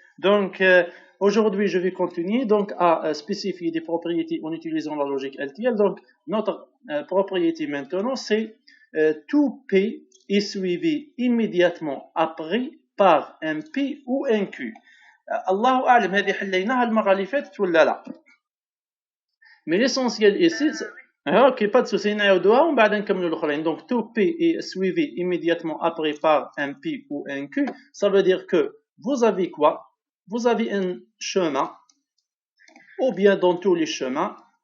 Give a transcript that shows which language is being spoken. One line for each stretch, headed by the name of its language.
French: Donc, aujourd'hui, je vais continuer donc à spécifier des propriétés en utilisant la logique LTL. Donc, notre propriété maintenant, c'est tout P est suivi immédiatement après par un P ou un Q.
Arabic: الله أعلم هذه حليناها المرة اللي فاتت ولا لا.
French: Mais l'essentiel ici, ok, pas de souci,
Arabic: نعاودوها ومن بعد نكملوا الآخرين.
French: Donc tout P est suivi immédiatement après par un P ou un Q. Ça veut dire que vous avez quoi? Vous avez un chemin, ou bien dans tous les chemins.